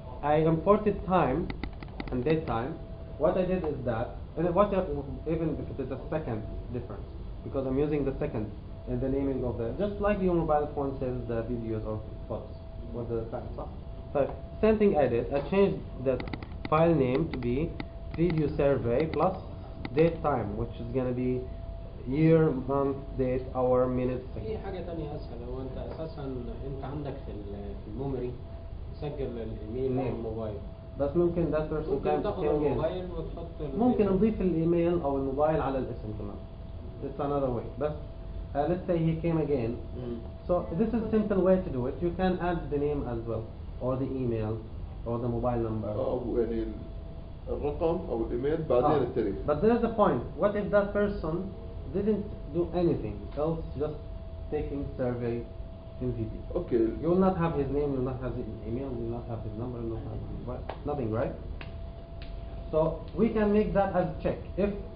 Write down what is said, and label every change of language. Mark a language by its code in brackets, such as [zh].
[en] I imported time and date time. What I did is that, and even if it is a second difference, because I'm using the second in the naming of the, just like your mobile phone says the videos or photos with the time. So same thing I did. I changed the file name to be video survey plus date time, which is gonna be year, month, date, hour, minute, [ar] في [en] second. [ar] حاجة تانية أسهل. هو أنت أساسا أنت عندك في الميموري تسجل الإيميل نعم. والموبايل. بس ممكن [en] that person [ar] ممكن [en] can [ar] تاخد [en] came in. [ar] الموبايل وتحط ممكن نضيف الايميل او الموبايل على الاسم كمان. [en] It's another way. [ar] بس [en] let's say he came again. So this is a simple way to do it. You can add the name as well, or the email, or the mobile number. [ar] أو يعني الرقم أو الإيميل بعدين التاريخ. [en] But there is a point. What if that person didn't do anything else, just taking survey in video? Okay. You will not have his name, you will not have his email, you will not have his number, you will not have his nothing, right? So we can make that as a check. If